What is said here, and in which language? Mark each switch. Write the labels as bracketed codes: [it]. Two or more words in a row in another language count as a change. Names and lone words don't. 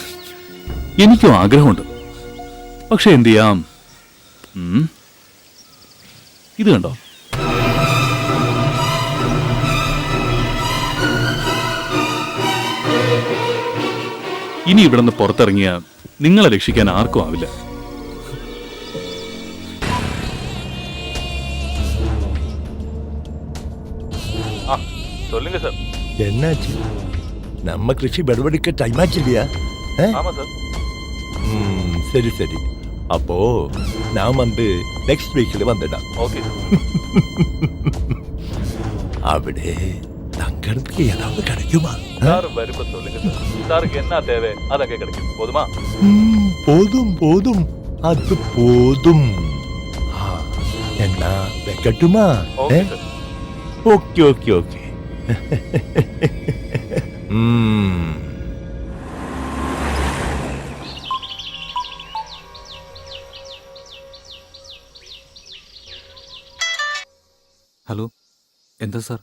[ml] എനിക്കും ആഗ്രഹമുണ്ട്. പക്ഷെ എന്ത് ചെയ്യാം? ഇത് കണ്ടോ? ഇനി ഇവിടെ നിന്ന് പുറത്തിറങ്ങിയ നിങ്ങളെ രക്ഷിക്കാൻ ആർക്കും ആവില്ല. [ta] சொல்லுங்க சார். என்னாச்சு? நம்ம கிருஷி படுபடிக்க டைம் ஆச்சு இல்லையா? ஆமா சார். சரி சரி. அப்போ நான் வந்து [en] next week [ta] வந்துடலாம். ஓகே. അവിടെ தங்கிறதுக்கு ஏதாவது கிடைக்குமா? சார் வரும்போது சொல்லுங்க சார். சாருக்கு என்ன தேவை அதங்க கிடைக்கும். போதுமா? போதும் போதும். அது போதும் என்னா வைக்கட்டுமா [en] okay okay okay [ml] ഹലോ എന്താ സാർ?